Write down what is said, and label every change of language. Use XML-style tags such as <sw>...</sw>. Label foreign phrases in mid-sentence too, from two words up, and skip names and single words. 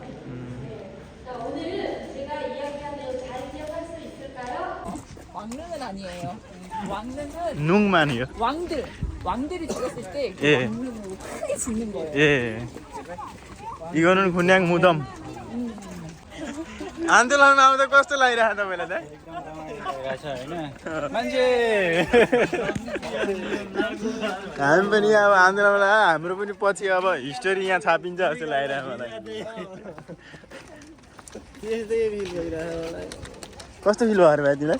<ko>네. 자, 오늘 제가 이야기한 내용 잘 기억할 수 있을까요? 왕릉은 아니에요. 왕릉은 눅만이요. 왕들이 죽었을 때 그 예. 왕릉으로 크게 짓는 거예요. 예. 이거는 그냥 무덤.</ko> <ne>आन्दोलन आउँदा कस्तो लागिरहेको तपाईँलाई त मान्छे हामी पनि अब आन्दोलनलाई हाम्रो पनि पछि अब हिस्टोरी यहाँ छापिन्छ जस्तो लागिरहेको मलाई कस्तो फिल भयो भाइ तिमीलाई</ne>